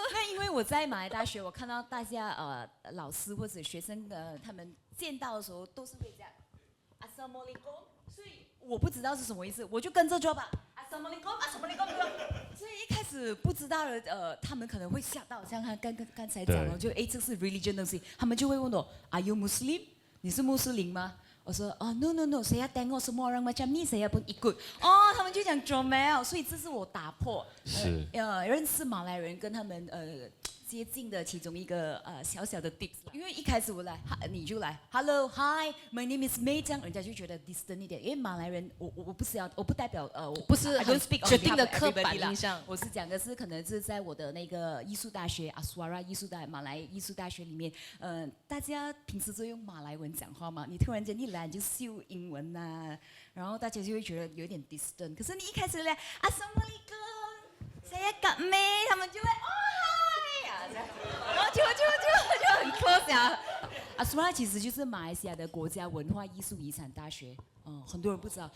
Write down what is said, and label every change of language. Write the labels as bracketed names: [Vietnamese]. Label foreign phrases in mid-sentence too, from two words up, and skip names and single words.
[Chinese] 那因为我在马来大学，我看到大家老师或者学生他们见到的时候都是会这样 Assalamualaikum， 所以我不知道是什么意思，我就跟着做吧 Assalamualaikum。所以一开始不知道的他们可能会吓到，像他刚才讲了，就这是 religion 东西，他们就会问我 [English] Are you Muslim？ [Chinese] 你是穆斯林吗？我说 no， [Malay] saya tengok semua orang macam ni saya pun ikut。 [Chinese] 他们就讲 Jomel， 所以这是我打破认识马来人跟他们接近的其中一个小小的 tips。因为一开始我来，你就来 [English] Hello Hi，my name is May， [Chinese] 这样人家就觉得 distant 一点。因为马来人我不代表我不是 [English] I don't speak [Chinese] 决定的刻板印象。我是讲的是可能是在我的那个艺术大学 Aswara 马来艺术大学里面，大家平时都用马来文讲话嘛，你突然间一来你就秀英文呐，然后大家就会觉得有点 distant。可是你一开始来 [Malay] Assalamualaikum， saya Kak May， [Chinese] 他们就会然后就很 close 啊。Aswara 其实就是马来西亚的国家文化艺术遗产大学，很多人不知道。